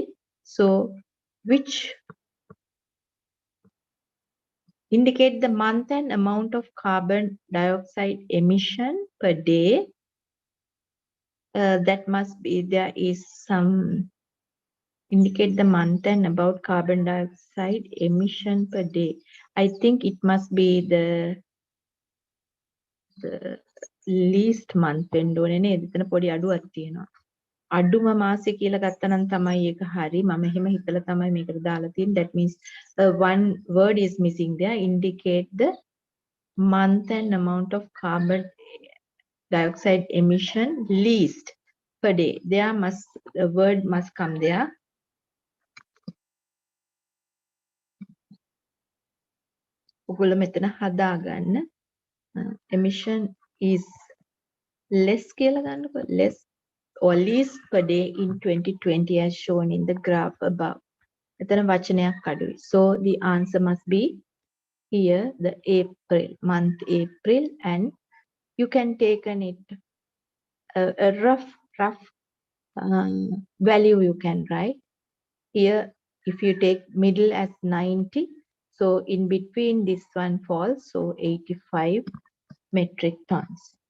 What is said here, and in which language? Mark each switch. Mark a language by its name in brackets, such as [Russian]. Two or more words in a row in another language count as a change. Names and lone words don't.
[English] So, which indicate the month and amount of carbon dioxide emission per day. That must be, there is some indicate the month and about carbon dioxide emission per day. I think it must be the least month [Sinhala] වෙන්න ඕනේ නේද? එතන පොඩි අඩුවක් තියෙනවා. අඩුම මාසෙ කියලා ගත්තනම් තමයි ඒක හරි. මම එහෙම හිතලා තමයි මේකට දාලා තියෙන්නේ. [English] That means one word is missing there. Indicate the month and amount of carbon dioxide emission least per day. There must, a word must come there. [Sinhala] ඔගොල්ලෝ මෙතන හදාගන්න. [English] Emission is less [Sinhala] කියලා ගන්නකො. [English] Less or least per day in 2020 as shown in the graph above. [Sinhala] එතන වචනයක් අඩුයි. [English] So the answer must be here, the April, month April, and you can take it a rough value you can write. Here, if you take middle as 90, so in between this one falls, so 85 metric tons.